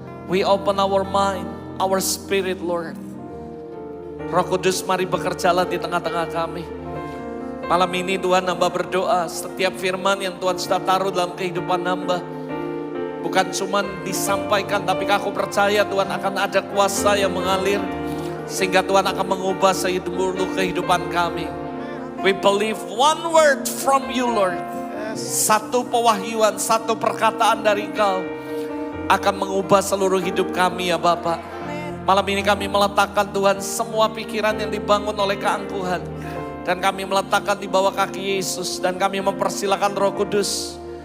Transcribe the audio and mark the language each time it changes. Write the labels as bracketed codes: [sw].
[en] We open our mind, our spirit, Lord. [id] Roh Kudus, mari bekerjalah di tengah-tengah kami. Malam ini Tuhan, hamba berdoa setiap firman yang Tuhan sudah taruh dalam kehidupan hamba, bukan cuma disampaikan, tapi aku percaya Tuhan akan ada kuasa yang mengalir Sehingga Tuhan akan mengubah seluruh kehidupan kami. [en] We believe one word from you, Lord. [id] Satu pewahyuan, satu perkataan dari Engkau akan mengubah seluruh hidup kami ya Bapak. Malam ini kami meletakkan Tuhan semua pikiran yang dibangun oleh keangkuhan. Dan kami meletakkan di bawah kaki Yesus. Dan kami mempersilakan Roh Kudus.